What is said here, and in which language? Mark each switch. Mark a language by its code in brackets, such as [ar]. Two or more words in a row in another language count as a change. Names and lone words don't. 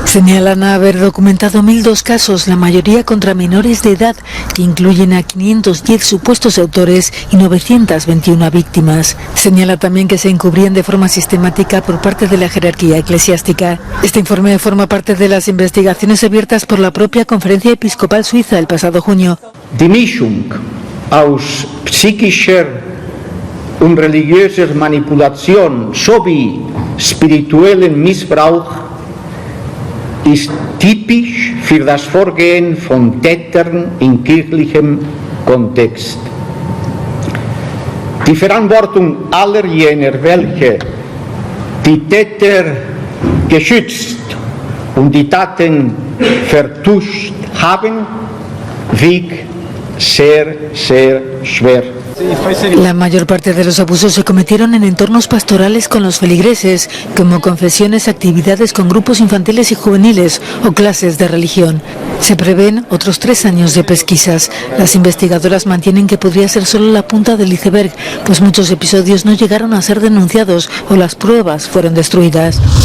[es] Señalan haber documentado 1.002 casos, la mayoría contra menores de edad, que incluyen a 510 supuestos autores y 921 víctimas. Señala también que se encubrían de forma sistemática por parte de la jerarquía eclesiástica. Este informe forma parte de las investigaciones abiertas por la propia Conferencia Episcopal Suiza el pasado junio. [de] Die Mischung aus psychischer und religiöser Manipulation sowie spirituellen Missbrauch ist typisch für das Vorgehen von Tätern in kirchlichem Kontext. Die Verantwortung aller jener, welche die Täter geschützt und die Taten vertuscht haben, wiegt sehr, sehr schwer. [es] La mayor parte de los abusos se cometieron en entornos pastorales con los feligreses, como confesiones, actividades con grupos infantiles y juveniles o clases de religión. Se prevén otros 3 años de pesquisas. Las investigadoras mantienen que podría ser solo la punta del iceberg, pues muchos episodios no llegaron a ser denunciados o las pruebas fueron destruidas.